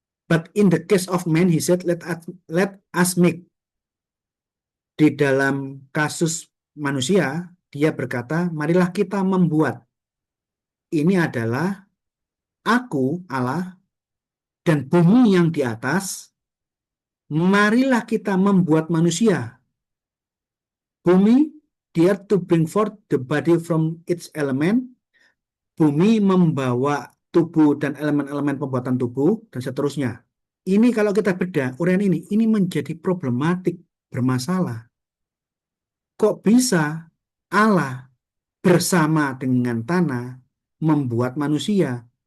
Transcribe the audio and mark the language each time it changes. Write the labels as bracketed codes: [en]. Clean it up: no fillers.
[en] But in the case of man, he said, let us make. [id] Di dalam kasus manusia, dia berkata, marilah kita membuat. Ini adalah aku, Allah, dan bumi yang di atas. Marilah kita membuat manusia. [en] Bumi, the earth to bring forth the body from its element. [id] Bumi membawa tubuh dan elemen-elemen pembuatan tubuh, dan seterusnya. Ini kalau kita bedah, uraian ini menjadi problematik, bermasalah. Kok bisa Allah bersama dengan tanah membuat manusia?